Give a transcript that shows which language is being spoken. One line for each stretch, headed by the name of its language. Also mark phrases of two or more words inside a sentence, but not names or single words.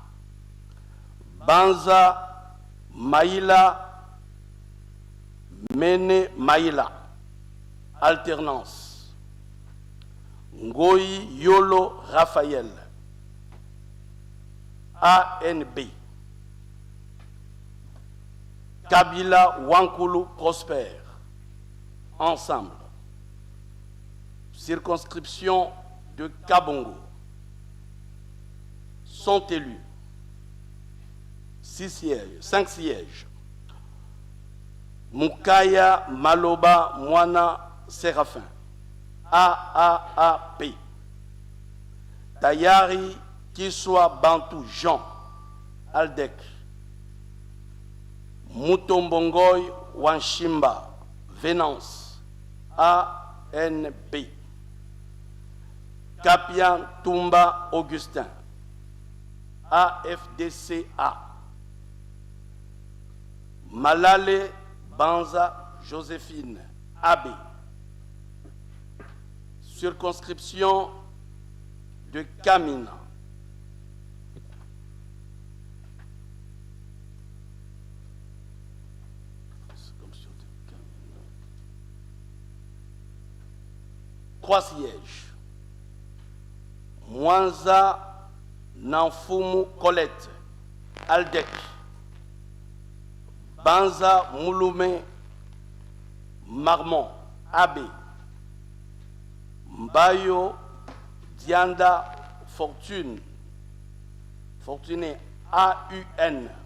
French: Banza Maïla Mene Maïla, Alternance. Ngoyi Yolo Raphaël, ANB. Kabila Wankulu Prosper, Ensemble. Circonscription de Kabongo. Sont élus 5 sièges. Mukaya Maloba Mwana Séraphin, AAAP. Tayari Kiswa Bantou Jean, ALDEC. Mutombongoy Wanshimba, Venance, ANB. Kapian Tumba Augustin, AFDCA. Malale Banza Joséphine, AB. Circonscription de Kamina. Trois sièges. Mwanza Nanfumu Colette, Aldec. Banza Mouloumé Marmont, AB. Mbayo Dianda Fortuné, AUN.